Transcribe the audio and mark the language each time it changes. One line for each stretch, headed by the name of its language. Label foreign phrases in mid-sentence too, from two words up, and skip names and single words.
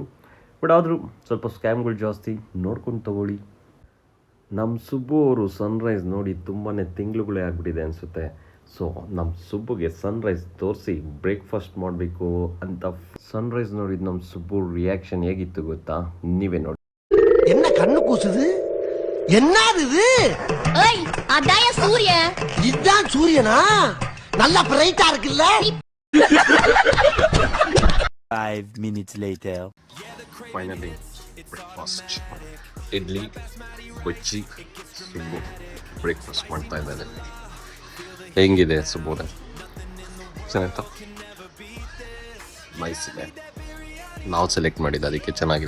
Kannada: ಬಟ್ ಆದರೂ ಸ್ವಲ್ಪ ಸ್ಕ್ಯಾಮ್ಗಳು ಜಾಸ್ತಿ, ನೋಡ್ಕೊಂಡು ತೊಗೊಳ್ಳಿ. ನಮ್ಮ ಸುಬ್ಬು ಅವರು ಸನ್ರೈಸ್ ನೋಡಿ ತುಂಬಾ ತಿಂಗಳುಗಳೇ ಆಗಿಬಿಟ್ಟಿದೆ ಅನಿಸುತ್ತೆ. ಸೊ ನಮ್ಮ ಸುಬ್ಬುಗೆ ಸನ್ರೈಸ್ ತೋರಿಸಿ ಬ್ರೇಕ್ಫಾಸ್ಟ್ ಮಾಡಬೇಕು ಅಂತ ಸನ್ರೈಸ್ ನೋಡಿದ್ದು ನಮ್ಮ ಸುಬ್ಬು ರಿಯಾಕ್ಷನ್ ಹೇಗಿತ್ತು ಗೊತ್ತಾ? ನೀವೇ ನೋಡಿ.
Tamil: என்ன கண்ணு கூசுது? என்னது இது? ஏய் அதாய சூரியன். இதுதான் சூரியனா? நல்லா பிரைட்டா இருக்குல்ல?
English: 5 minutes later. finally breakfast.
Kannada: ಇಡ್ಲಿ, ಬಜ್ಜಿ, ಸುಬ್ಬು ಬ್ರೇಕ್ಫಾಸ್ಟ್ ಮಾಡ್ತಾ ಇದ್ದಾರೆ. ಹೆಂಗಿದೆ ಸುಬ್ಬುರೆ? ಚೆನ್ನಾಯ್ತಾ? ನೈಸ್ ಇದೆ. ನಾವು ಸೆಲೆಕ್ಟ್ ಮಾಡಿದ್ದು, ಅದಕ್ಕೆ ಚೆನ್ನಾಗಿದೆ.